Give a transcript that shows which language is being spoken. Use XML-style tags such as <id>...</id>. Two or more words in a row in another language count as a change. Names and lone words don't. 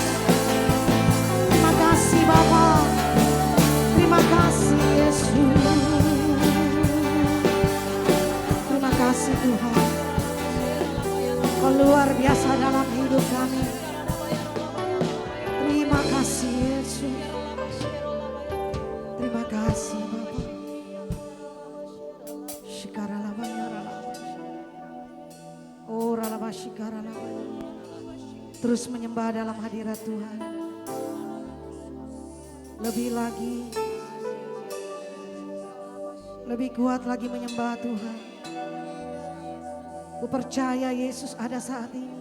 <id>Terima kasih Bapa, terima kasih Yesus, terima kasih Tuhan. Kau luar biasa dalam hidup kami. Terima kasih Yesus. Terima kasih Bapa. Shikara lava yara lava. Oh ralava shikara lava. Terus menyembah dalam hadirat Tuhan. Lebih lagi, lebih kuat lagi menyembah Tuhan. Ku percaya Yesus ada saat ini.</id>